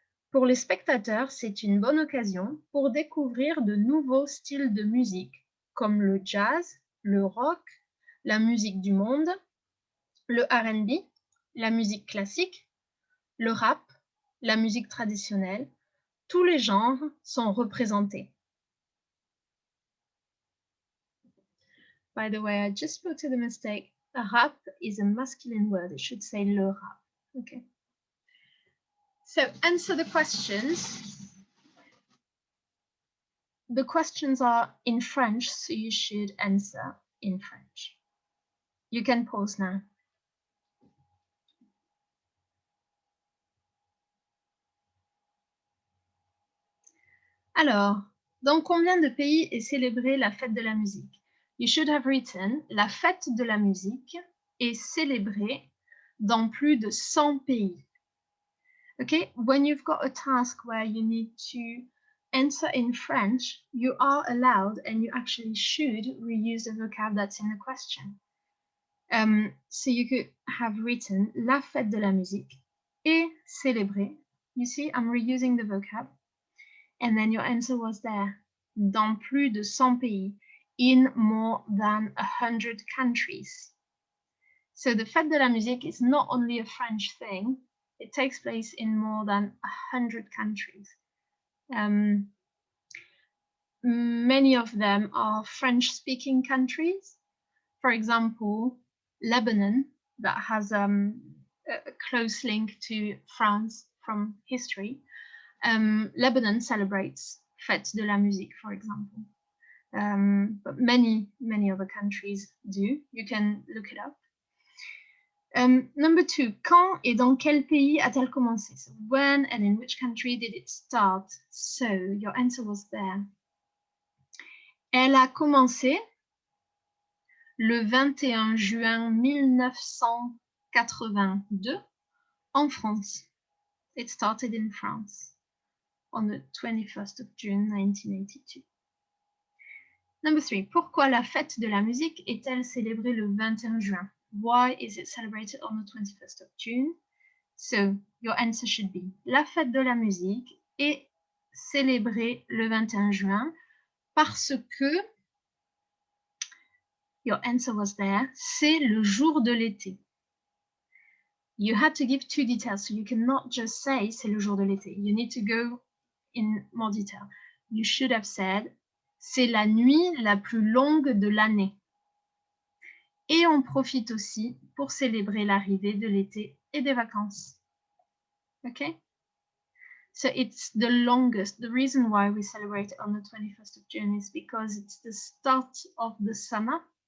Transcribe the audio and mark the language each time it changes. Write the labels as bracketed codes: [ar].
[fr] Pour les spectateurs, c'est une bonne occasion pour découvrir de nouveaux styles de musique, comme le jazz, le rock, la musique du monde, le R&B, la musique classique, le rap, la musique traditionnelle. Tous les genres sont représentés. [en] By the way, I just spotted a mistake. A rap is a masculine word. It should say le rap. Okay. So answer the questions. The questions are in French, so you should answer in French. You can pause now. [fr] Alors, dans combien de pays est célébrée la fête de la musique? [en] You should have written [fr] la fête de la musique est célébrée dans plus de 100 pays. [en] Okay, when you've got a task where you need to answer in French, you are allowed and you actually should reuse the vocab that's in the question. So you could have written [fr] la fête de la musique est célébrée. [en] You see, I'm reusing the vocab. And then your answer was there. [fr] Dans plus de 100 pays, [en] in more than 100 countries. So the fête de la musique is not only a French thing, it takes place in more than 100 countries. Many of them are French-speaking countries. For example, Lebanon, that has a close link to France from history. Lebanon celebrates Fête de la musique, for example. But many other countries do. You can look it up. Number 2, [fr] quand et dans quel pays a-t-elle commencé? [en] So when and in which country did it start? So your answer was there. [fr] Elle a commencé le 21 juin 1982 en France. [en] It started in France on the 21st of June 1982. Number 3, [fr] pourquoi la fête de la musique est-elle célébrée le 21 juin? [en] Why is it celebrated on the 21st of June? So, your answer should be [fr] la fête de la musique est célébrée le 21 juin parce que, [en] your answer was there, [fr] c'est le jour de l'été. [en] You had to give 2 details, so you cannot just say [fr] c'est le jour de l'été. [en] You need to go in more detail. You should have said [fr] c'est la nuit la plus longue de l'année. Et on profite aussi pour célébrer l'arrivée de l'été et des vacances. [en] Okay, so it's the longest. The reason why we celebrate on the 21st of June is because it's the start of the summer.